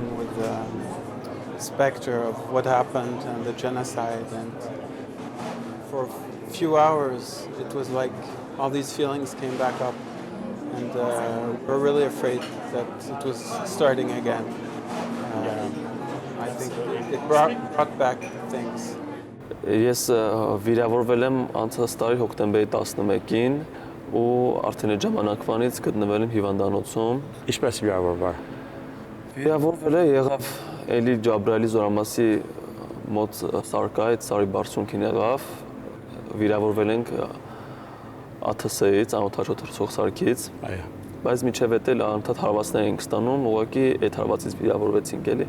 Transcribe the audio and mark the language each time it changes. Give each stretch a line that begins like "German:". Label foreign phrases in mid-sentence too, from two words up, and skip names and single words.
English: with the specter of what happened and the genocide, and for a few hours it was like all these feelings came back up, and we're really afraid that it was starting again. I think it brought back things.
Armenian: Ես վիրավորվել եմ անցած տարի հոկտեմբերի 11-ին ու արդեն այդ ժամանակվանից գտնվել եմ հիվանդանոցում։ Ինչպես վիրավորվար։ Վիրավորվել եղավ Էլի Ջաբրայելի զորամասի մոտ սարկայից, սարի բարձունքին եղավ, վիրավորվել ենք ԱԹՍ-ից, անօթաչո թռչող սարքից, բայց միջև էդ էլ անընդհատ հարվածներ ենք ստանում, ուղղակի այդ հարվածից վիրավորվեցինք էլի։